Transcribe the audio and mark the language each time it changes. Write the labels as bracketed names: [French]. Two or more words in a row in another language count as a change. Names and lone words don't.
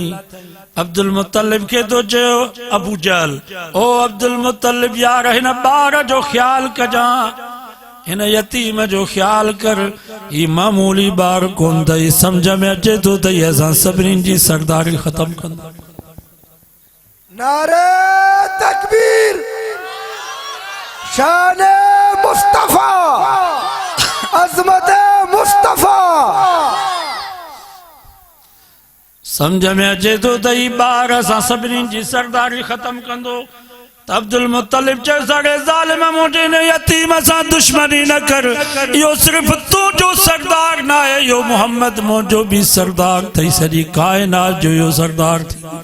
[Sindhi] अब्दुल मुत्तलिब के तो चयो, अबू जहल, ओ अब्दुल मुत्तलिब यार हिन ॿार जो ख्याल कजां, हिन यतीम जो ख्याल कर। ही मामूली ॿार कोन अथई, सम्झ में अचे थो त असां सभिनीनि जी सरदारी ख़त्म कंदा। नारे तकबीर, शान मुस्तफा, अजमत मुस्तफा। समझ में अचे तो त ही ॿार असां सभिनीनि जी सरदारी ख़त्म कंदो। त अब्दुल मुत्तलिब चयो, साढ़े ज़ालिम मुंहिंजे हिन यतीम सां दुश्मनी न कर, इहो सिर्फ़ तुंहिंजो सरदार न आहे, इहो मोहम्मद मुंहिंजो बि सरदार अथई, सॼी काइनात जो इहो सरदार थी।